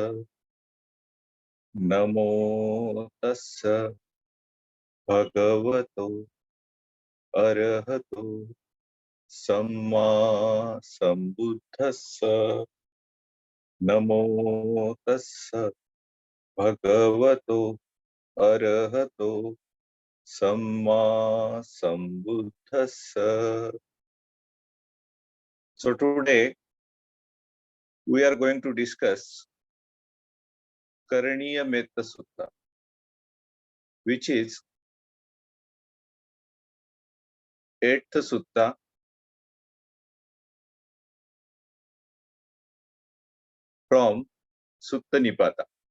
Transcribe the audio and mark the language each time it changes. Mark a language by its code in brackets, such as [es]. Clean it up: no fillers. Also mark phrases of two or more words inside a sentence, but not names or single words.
[pi] नमो तस्य भगवतो अरहतो सम्मा सम्बुद्धस्स नमो तस्य भगवतो अरहतो सम्मा सम्बुद्धस्स. [en] So today we are going to discuss Karaniya Metta Sutta, which is 8th Sutta from Sutta Nipata.